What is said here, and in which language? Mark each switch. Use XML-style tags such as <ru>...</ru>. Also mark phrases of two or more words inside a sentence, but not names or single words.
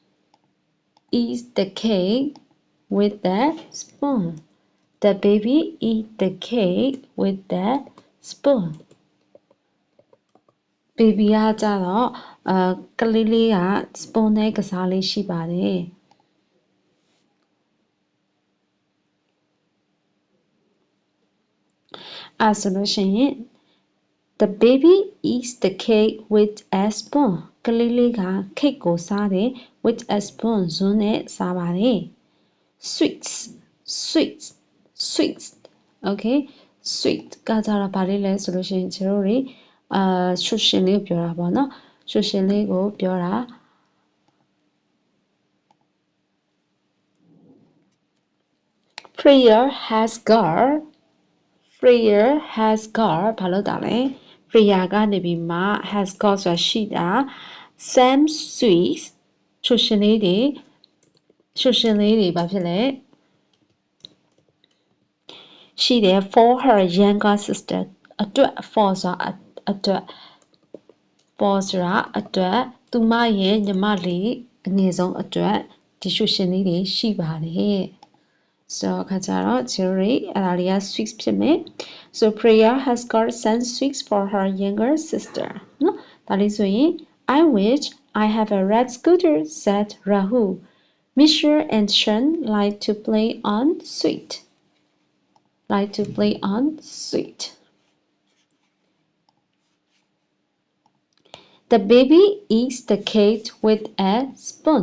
<en>with the spoon the baby eats the cake with the spoon baby</en> <my>ကကြတော့ကလေးလေးက spoon နဲ့ကစားလေးရှိပါတယ် အဲ့ဆိုလို့ရှိရင်</my> <en>the baby eats the cake with a spoon</en> <my>ကလေးလေးက cake ကိုစားတယ်</my> <en>with a spoon</en> <my>ဇွန်းနဲ့စားပါတယ် sweets okay sweet ကကြတော့ဗာလေးလဲဆိုလို့ရှိရင်ကျွန်တော်တို့ရှုရှင်လေးကိုပြောတာပေါ့နော်ရှုရှင်လေးကိုပြောတာ</my> <en>Freya has got</en> <my>ဘာလို့တာလဲ Freya ကနေပြီးမှ</my> <en>has got</en> <my>ဆိုတာရှိတာ</my> <en>some sweets</en> <my>ရှုရှင်လေးတွေဘာဖြစ်လဲ ရှိတယ်</my> <en>for her younger sister</en> <my>အတွက် for ဆိုတာအတွက် for ဆိုတာအတွက်သူမရဲ့ညီမလေးအ ငယ်ဆုံးအတွက်ဒီရှုရှင်လေးတွေရှိပါတယ် so ခါကြတော့ Jerry အဲ့ဒါလေးက</my> <en>sweets</en> <my>ဖြစ်မယ်</my> <en>so Priya has got some sweets for her younger sister</en> <my>နော်ဒါလေးဆိုရင်</my> <en>I wish I have a red scooter said Rahul Mishra and Sean like to play on sweet The baby eats the cake with a spoon.</en>